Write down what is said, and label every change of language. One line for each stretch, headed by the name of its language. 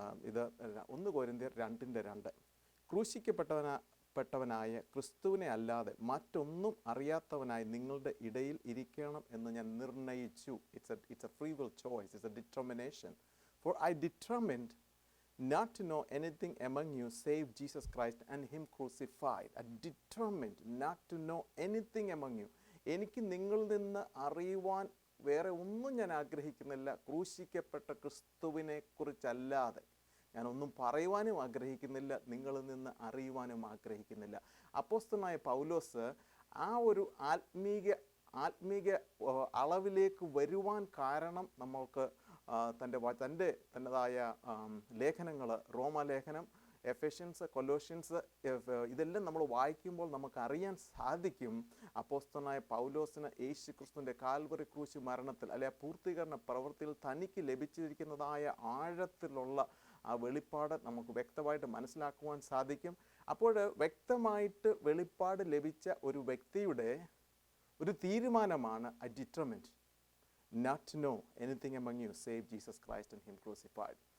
Malayalam: ഇത് 1 കൊരിന്ത്യർ 2:2. ക്രൂശിക്കപ്പെട്ടവനായ ക്രിസ്തുവിനെ അല്ലാതെ മറ്റൊന്നും അറിയാത്തവനായി നിങ്ങളുടെ ഇടയിൽ ഇരിക്കണം എന്ന് ഞാൻ നിർണയിച്ചു.
English: It's a free will choice. It's a determination. For I determined not to know anything among you save Jesus Christ and him crucified. I determined not to know anything among you.
Malayalam: എനിക്ക് നിങ്ങളിൽ നിന്ന് അറിയുവാൻ വേറെ ഒന്നും ഞാൻ ആഗ്രഹിക്കുന്നില്ല, ക്രൂശിക്കപ്പെട്ട ക്രിസ്തുവിനെ കുറിച്ചല്ലാതെ. ഞാനൊന്നും പറയുവാനും ആഗ്രഹിക്കുന്നില്ല, നിങ്ങളിൽ നിന്ന് അറിയുവാനും ആഗ്രഹിക്കുന്നില്ല. അപ്പോസ്തലനായ പൗലോസ് ആ ഒരു ആത്മീക അളവിലേക്ക് വരുവാൻ കാരണം നമ്മൾക്ക് തൻ്റെതായ ലേഖനങ്ങൾ, റോമാലേഖനം, എഫെഷ്യൻസ്, കൊലോഷ്യൻസ്, ഇതെല്ലാം നമ്മൾ വായിക്കുമ്പോൾ നമുക്കറിയാൻ സാധിക്കും അപ്പോസ്തലനായ പൗലോസിന് യേശു ക്രിസ്തുവിൻ്റെ കാൽവറി ക്രൂശ് മരണത്തിൽ അല്ലെ പൂർത്തീകരണ പ്രവൃത്തിയിൽ തനിക്ക് ലഭിച്ചിരിക്കുന്നതായ ആഴത്തിലുള്ള ആ വെളിപ്പാട് നമുക്ക് വ്യക്തമായിട്ട് മനസ്സിലാക്കുവാൻ സാധിക്കും. അപ്പോൾ വ്യക്തമായിട്ട് വെളിപ്പാട് ലഭിച്ച ഒരു വ്യക്തിയുടെ ഒരു തീരുമാനമാണ്
English: I determined not to know anything among you save Jesus Christ and him crucified.